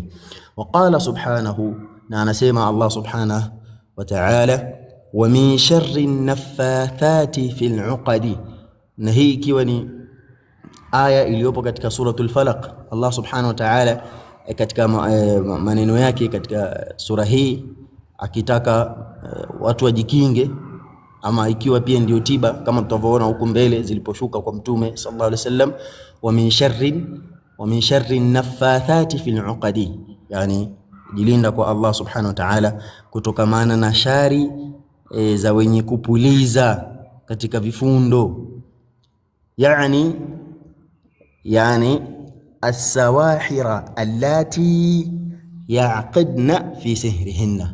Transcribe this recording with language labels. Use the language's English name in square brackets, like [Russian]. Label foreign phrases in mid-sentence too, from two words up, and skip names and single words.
[Arabic] وقال سبحانه, [Swahili] na anasema Allah [Arabic] سبحانه وتعالى, ومن شر النفاثات في العقد, [Swahili] na hii ikiwa ni aya iliyopo katika suratul Falaq. Allah [Arabic] سبحانه وتعالى [Swahili] katika maneno yake katika sura hii akitaka watu wajikinge, ama ikiwa pia ndio tiba, kama tutavyoona huko mbele ziliposhuka kwa Mtume [Arabic] صلى الله عليه وسلم, ومن شر النفاثات في العقد, [Swahili] yani jilinda kwa Allah [Arabic] سبحانه وتعالى [Swahili] kutokamana na shari za wenye kupuliza katika vifundo, yani [Arabic] السواحر اللاتي يعقدن في سحرهن.